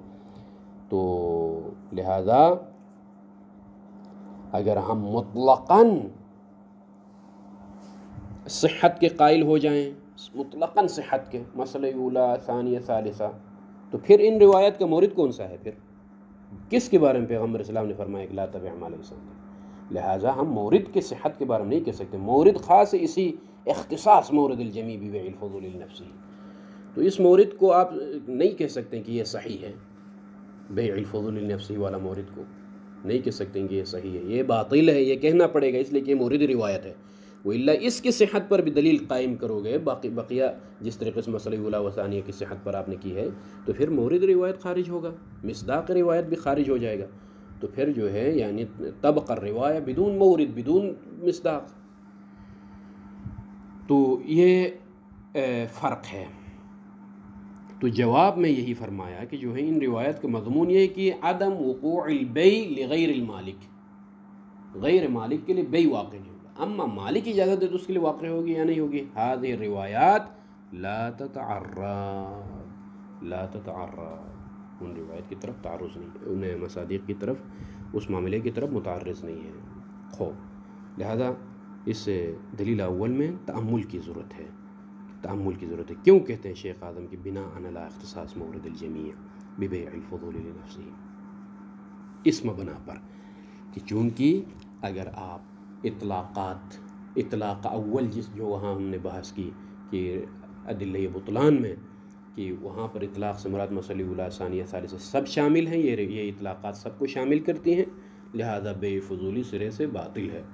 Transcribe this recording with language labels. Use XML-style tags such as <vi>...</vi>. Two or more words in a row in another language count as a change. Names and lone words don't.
<ur>تو لہذا اگر ہم مطلقاً صحت کے قائل ہو جائیں، مطلقاً صحت کے، مسئلہ اولا ثانیہ ثالثہ، تو پھر ان روایت کا مورد کون سا ہے؟ پھر کس کے بارے میں پیغمبر اسلام نے فرمایا کہ</ur> <ar>لا تبع ما لیس عندک؟</ar> <ur>لہٰذا ہم مورد کے صحت کے بارے میں نہیں کہہ سکتے. مورد خاص ہے، اسی</ur> <ar>اختصاص مورد الجمی ببیع الفضول لنفسہ،</ar> <ur>تو اس مورد کو آپ نہیں کہہ سکتے کہ یہ صحیح ہے.</ur> <ar>بیع الفضول لنفسہ</ar> <ur>والا مورد کو نہیں کہہ سکتے کہ یہ صحیح ہے، یہ باطل ہے، یہ کہنا پڑے گا، اس لیے کہ یہ مورد روایت ہے. وإلا اس کی صحت پر بھی دلیل قائم کرو گے، بقیہ جس طریقے سے مسئلہ اولا و ثانیہ کی صحت پر آپ نے کی ہے، تو پھر مورد روایت خارج ہوگا، مصداق روایت بھی خارج ہو جائے گا. تو پھر جو ہے یعنی</ur> <ar>طبق الروایہ</ar> <ur>بدون مورد، بدون مصداق. تو یہ فرق ہے. تو جواب میں یہی فرمایا کہ جو ہے ان روایت کا مضمون یہ ہے کہ</ur> <ar>عدم وقوع البیع لغیر المالک،</ar> <ur>غیر مالک کے لیے بیع واقع نہیں ہوگا. اما مالک اجازت دے تو اس کے لیے واقع ہوگی یا نہیں ہوگی.</ur> <ar>هذه الروایات لا تتعرض،</ar> <ur>ان روایت کی طرف تعرض نہیں ہے، ان مصادیق کی طرف، اس معاملے کی طرف متعرض نہیں ہے. لہذا اس دلیل اول میں تأمل کی ضرورت ہے. کیوں کہتے ہیں شیخ اعظم کی</ur> <ar>بناء علی اختصاص مورد الجمیع ببیع الفضول لنفسہ،</ar> <ur>اس مبنا پر کہ چونکہ اگر آپ اطلاق اول جو وہاں ہم نے بحث کی کہ ادلہ بطلان میں، کہ وہاں پر اطلاق سے مراد مسئلہ اولا ثانیہ ثالثہ سب شامل ہیں، یہ اطلاقات سب کو شامل کرتی ہیں، لہذا بیع فضولی سرے سے باطل ہے.</ur>